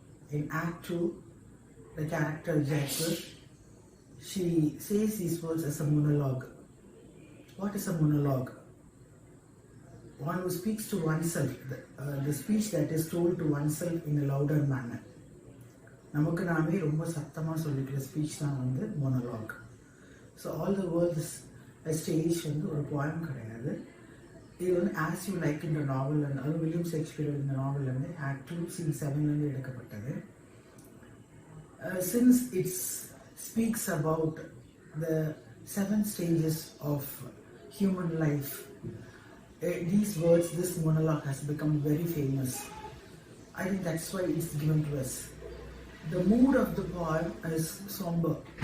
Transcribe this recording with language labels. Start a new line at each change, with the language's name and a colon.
English: In Act 2, the character Jackal, she says these words as a monologue. What is a monologue? One who speaks to oneself, the speech that is told to oneself in a louder manner.
Tamil: நமக்கு நாமே ரொம்ப சத்தமாக சொல்லிக்கிற speech தான் வந்து monologue. So all the world's stage வந்து ஒரு poem கிடையாது. இது வந்து ஆஸ் யூ லைக் இந்த நாவல், அது வில்லியம் ஷேக்ஸ்பியர் இந்த நாவல் வந்து ஆக்ட் 2 scene 7 எடுக்கப்பட்டது.
English: Since it speaks about the 7 stages of human life, these words, this monologue has become very famous. I think that's why it's given to us. The mood of the poem is somber.